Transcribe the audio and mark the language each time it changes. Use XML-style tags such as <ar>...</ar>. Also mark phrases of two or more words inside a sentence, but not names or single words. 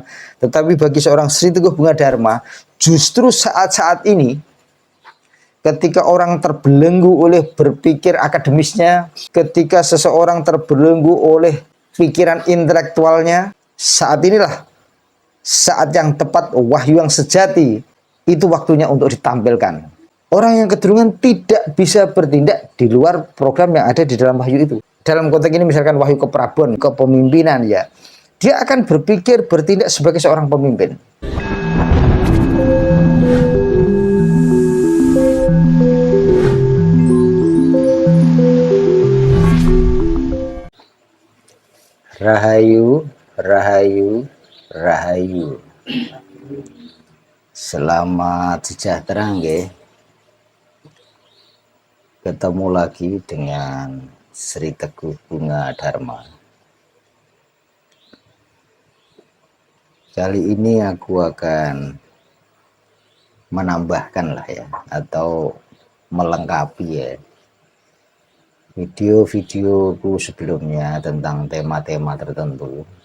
<id>Tetapi bagi seorang Sri Teguh Bunga Dharma, justru saat-saat ini ketika orang terbelenggu oleh berpikir akademisnya, ketika seseorang terbelenggu oleh pikiran intelektualnya, saat inilah saat yang tepat wahyu yang sejati itu waktunya untuk ditampilkan. Orang yang kecenderungan tidak bisa bertindak di luar program yang ada di dalam wahyu itu. Dalam konteks ini misalkan wahyu keperabuan, kepemimpinan ya, dia akan berpikir bertindak sebagai seorang pemimpin. Rahayu, rahayu, rahayu. Selamat sejahtera nggih. Ketemu lagi dengan Sri Teguh Bunga Dharma. Kali ini aku akan menambahkan lah ya, atau melengkapi ya video-videoku sebelumnya tentang tema-tema tertentu.</id>